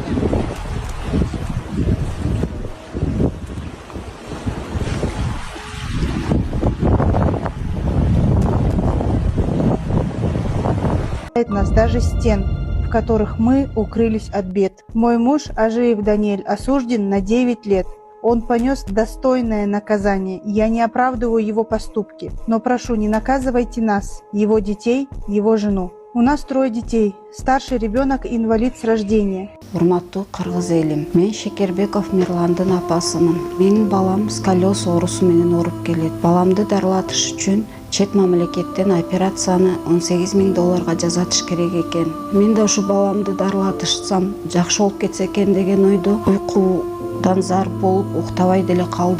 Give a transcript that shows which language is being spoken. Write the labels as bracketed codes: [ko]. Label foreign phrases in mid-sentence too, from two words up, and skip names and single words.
[ru] нас даже стен, в которых мы укрылись от бед. Мой муж Ажиев Даниэль осужден на 9 лет. Он понес достойное наказание. Я не оправдываю его поступки. Но прошу, не наказывайте нас, его детей, его жену. У нас 3 детей. Старший ребенок инвалид с рождения. [ky] Урматтуу кыргыз элим, мен Шекербеков Мирландын апасымын. Менин балам сколиоз оорусу менен ооруп келет. Баламды дарылатыш үчүн чет мамлекеттен операцияны $18,000 жасатыш керек экен. Мен да ушу баламды дарылатышсам жакшы болуп кетсе экен деген ойдо уйкудан зар болуп уктабай деле калдык.